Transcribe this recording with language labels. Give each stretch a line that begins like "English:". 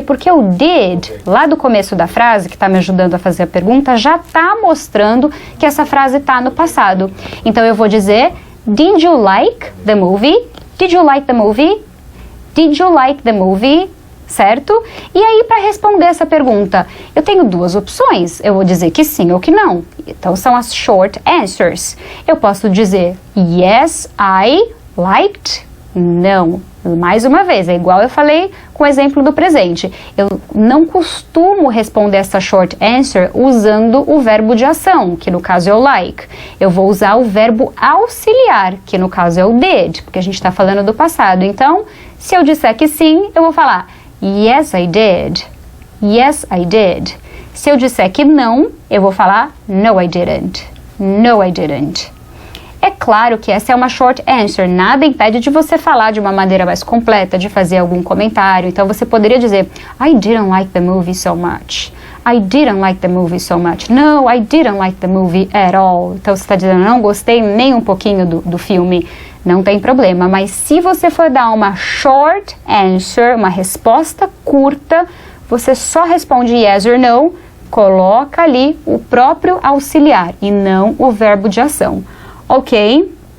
Portuguese: Porque o did, lá do começo da frase, que está me ajudando a fazer a pergunta, já está mostrando que essa frase está no passado. Então eu vou dizer,
English: did you like the movie? Did you like the movie? Did you like the movie?
Portuguese: Certo? E aí, para responder essa pergunta, eu tenho duas opções. Eu vou dizer que sim ou que não. Então, são as short answers. Eu posso dizer
English: yes, I liked.
Portuguese: Não. Mais uma vez, é igual eu falei com o exemplo do presente. Eu não costumo responder essa short answer usando o verbo de ação, que no caso é o like. Eu vou usar o verbo auxiliar, que no caso é o did, porque a gente está falando do passado. Então, se eu disser que sim, eu vou falar
English: yes, I did. Yes, I did.
Portuguese: Se eu disser que não, eu vou falar
English: no, I didn't. No, I didn't.
Portuguese: É claro que essa é uma short answer. Nada impede de você falar de uma maneira mais completa, de fazer algum comentário. Então, você poderia dizer
English: I didn't like the movie so much. I didn't like the movie so much. No, I didn't like the movie at all.
Portuguese: Então, você está dizendo, não gostei nem um pouquinho do filme. Não tem problema, mas se você for dar uma short answer, uma resposta curta, você só responde
English: yes or no,
Portuguese: coloca ali o próprio auxiliar e não o verbo de ação. Ok?